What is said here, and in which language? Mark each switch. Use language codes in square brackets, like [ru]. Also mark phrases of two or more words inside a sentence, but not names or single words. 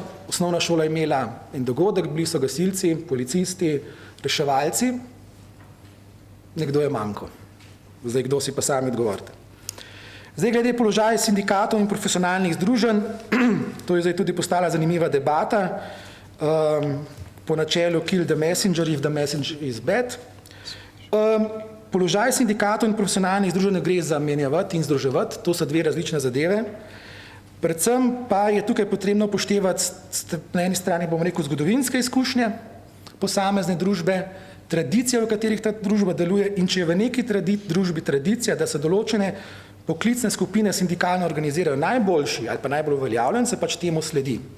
[sl] Osnovna šola je imela en dogodek, bili so gasilci, policisti, reševalci, nekdo je manjkal. Zdaj, kdo si pa sami odgovorite. Zdaj, glede položaja sindikatov in profesionalnih združenj, to je zdaj tudi postala zanimiva debata, po načelu [en] kill the messenger if the messenger is bad. [sl] Položaj sindikatov in profesionalnih združenj gre zamenjavati in združevati, to so dve različne zadeve. Predvsem pa je tukaj potrebno upoštevati na eni strani, bomo rekel, zgodovinske izkušnje posamezne družbe, tradicije, v katerih ta družba deluje, in če je v neki družbi tradicija, da se določene poklicne skupine sindikalno organizirajo najboljši ali pa najbolj uveljavljen, se pač temu sledi.